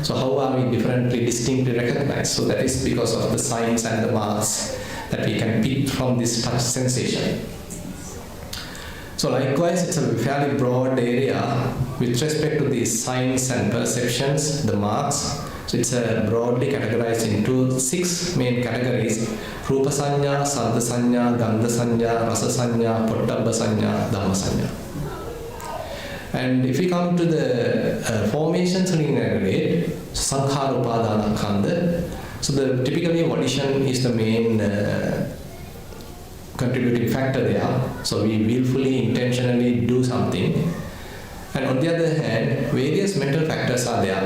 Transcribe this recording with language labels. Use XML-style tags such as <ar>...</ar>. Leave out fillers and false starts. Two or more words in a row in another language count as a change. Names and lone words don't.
<en>So how are we differently, distinctly recognized? So that is because of the signs and the marks that we can pick from this touch sensation. So likewise, it's a fairly broad area with respect to these signs and perceptions, the marks. So it's broadly categorized into 6 main categories:</en> <pi>Rupa Sanya, Saddha Sanya, Gandha Sanya, Rasa Sanya, Pottabha Sanya, Dhamma Sanya.</pi> <en>And if we come to the formations in aggregate,</en> <pi>Sankhara Upadana Khandha.</pi> <en>So typically volition is the main contributing factor there. So we willfully, intentionally do something. And on the other hand, various mental factors are there.</en>